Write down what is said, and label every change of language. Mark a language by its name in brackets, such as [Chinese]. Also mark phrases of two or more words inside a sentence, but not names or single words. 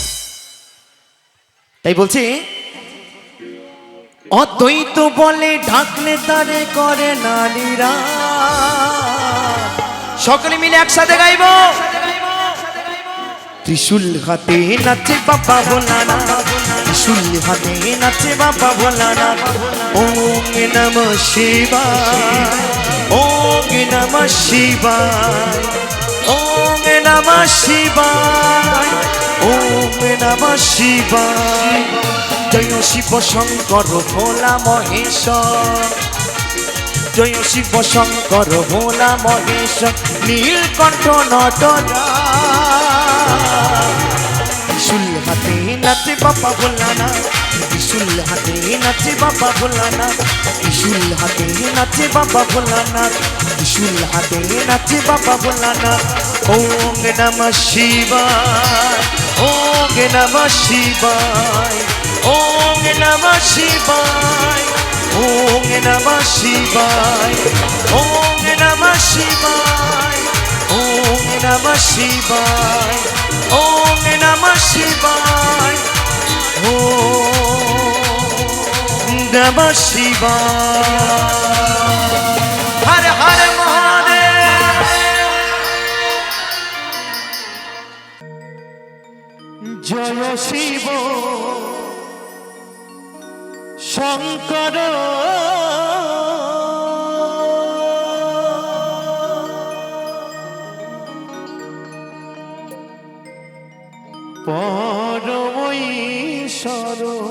[Bangla] তাই বলছি অদ্বৈত বলে ডাকলে তারে করে নারীরা। সকলে মিলে একসাথে গাইব। ত্রিশূল হাতে নাচে বাবা ভোলানাথ, ত্রিশূল হাতে নাচে বাবা ভোলানাথ। [Sanskrit] ওম নমঃ শিবায়, ওম নমঃ শিবায়, ওম নমঃ শিবায়, ওম নমঃ শিবায়। [Bangla] জয় শিব শঙ্কর ভোলা মহেশ্বর, জয় শিব শঙ্কর ভোলা মহেশ্বর, নীলকণ্ঠ নটরাজ। ত্রিশূল হাতে নাচে বাবা ভোলানাথ, ত্রিশূল হাতে নাচে বাবা ভোলানাথ, ত্রিশূল হাতে নাচে বাবা ভোলানাথ, ত্রিশূল হাতে নাচে বাবা ভোলানাথ। [Sanskrit] ওম নমঃ শিবায়, ওম নমঃ শিবায়, ওম নমঃ শিবায়, ওম নমঃ শিবায়, ওম নমঃ শিবায়, ওম নমঃ শিবায়, ওম নমঃ শিবায়, ওম নমঃ শিবায়। [Bangla] হর হর মহাদেব। জয় শিব শঙ্কর পরম ঈশ্বর।